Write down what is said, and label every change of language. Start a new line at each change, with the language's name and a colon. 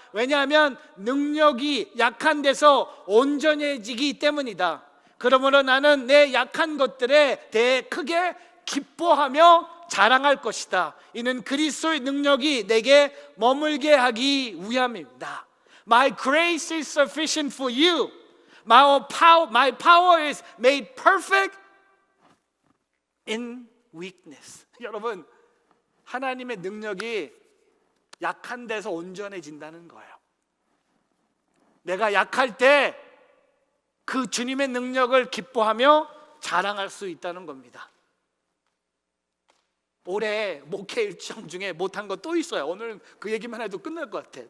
Korean: 왜냐하면 능력이 약한 데서 온전해지기 때문이다. 그러므로 나는 내 약한 것들에 대해 크게 기뻐하며 자랑할 것이다. 이는 그리스도의 능력이 내게 머물게 하기 위함입니다.
English: My grace is sufficient for you. My power is made perfect in weakness.
Korean: 여러분, 하나님의 능력이 약한 데서 온전해진다는 거예요. 내가 약할 때 그 주님의 능력을 기뻐하며 자랑할 수 있다는 겁니다. 올해 목회 일정 중에 못한 거 또 있어요. 오늘 그 얘기만 해도 끝날 것 같아.